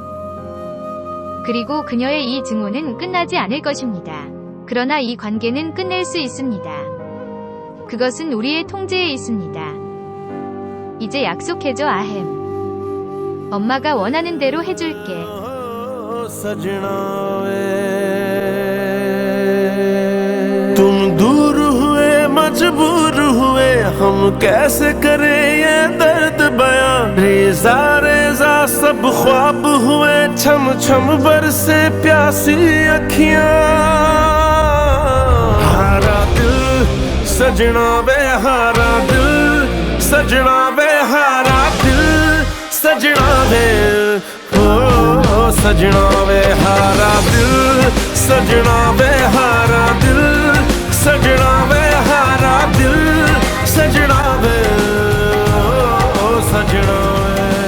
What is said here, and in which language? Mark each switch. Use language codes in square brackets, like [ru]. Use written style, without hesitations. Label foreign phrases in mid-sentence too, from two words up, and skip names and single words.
[ko] 그리고 그녀의 이 증오는 끝나지 않을 것입니다. 그러나 이 관계는 끝낼 수 있습니다. 그것은 우리의 통제에 있습니다. 이제 약속해줘, 아햄. 엄마가 원하는 대로 해줄게. [hi] तुम दूर हुए मजबूर हुए हम कैसे करें ये दर्द बयां रेजा रेजा सब ख्वाब हुए छम छम बरसे प्यासी अखियां हारा दिल सजना वे हारा दिल सजना वे हारा दिल सजना वे ओ सजना वे हारा दिल सजना वे हारा सजना वे हारा दिल सजना वे ओ सजना वे